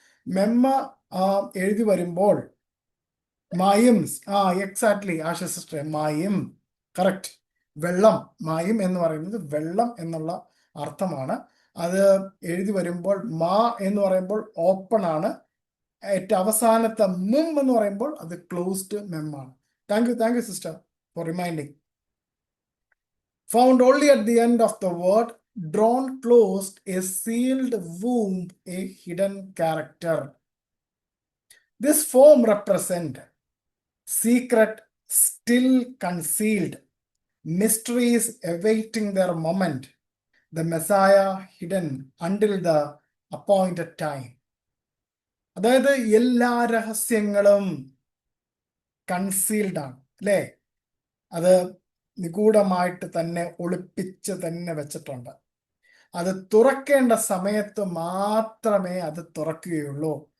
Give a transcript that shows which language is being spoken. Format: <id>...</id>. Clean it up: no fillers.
<ml>മെമ്മ എഴുതി വരുമ്പോൾ മായും, എക്സാക്ട്ലി ആശ സിസ്റ്റർ, മായും കറക്റ്റ്, വെള്ളം. മായും എന്ന് പറയുന്നത് വെള്ളം എന്നുള്ള അർത്ഥമാണ്. അത് എഴുതി വരുമ്പോൾ മാ എന്ന് പറയുമ്പോൾ ഓപ്പൺ ആണ്. ഏറ്റവും അവസാനത്തെ മും എന്ന് പറയുമ്പോൾ അത് closed മെമ്മാണ്.</ml> <en>Thank you sister for reminding. Found only at the end of the word, drawn closed, a sealed womb, a hidden character. This form represent secret still concealed, mysteries awaiting their moment, the Messiah hidden until the appointed time.</en> <ml>അതായത് എല്ലാ രഹസ്യങ്ങളും concealed ആണ്, അല്ലേ? അത് നിഗൂഢമായിട്ട് തന്നെ ഒളിപ്പിച്ച് തന്നെ വെച്ചിട്ടുണ്ട്. അത് തുറക്കേണ്ട സമയത്ത് മാത്രമേ അത് തുറക്കുകയുള്ളൂ.</ml>